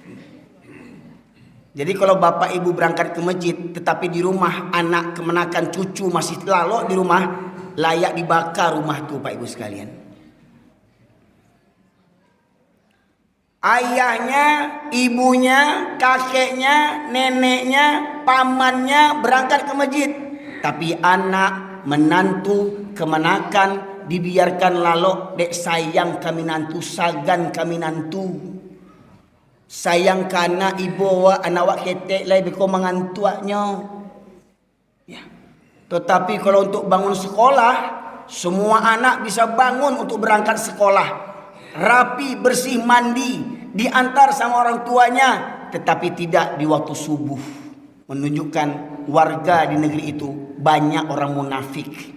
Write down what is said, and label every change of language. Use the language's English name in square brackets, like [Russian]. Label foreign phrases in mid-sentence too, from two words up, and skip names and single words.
[Indonesian] Jadi kalau bapak ibu berangkat ke masjid tetapi di rumah anak kemenakan cucu masih lalok di rumah, layak dibakar rumah itu, Pak Ibu sekalian. Ayahnya, ibunya, kakeknya, neneknya, pamannya berangkat ke masjid, tapi anak, menantu, kemenakan dibiarkan lalok. [Minangkabau] Dek sayang kami nantu, sagan kami nantu. Sayang kana ibu wa anak wak ketek lai beko mengantuaknya. [Indonesian] Ya. Tetapi kalau untuk bangun sekolah, semua anak bisa bangun untuk berangkat sekolah. Rapi, bersih, mandi, diantar sama orang tuanya, tetapi tidak di waktu subuh. Menunjukkan warga di negeri itu banyak orang munafik.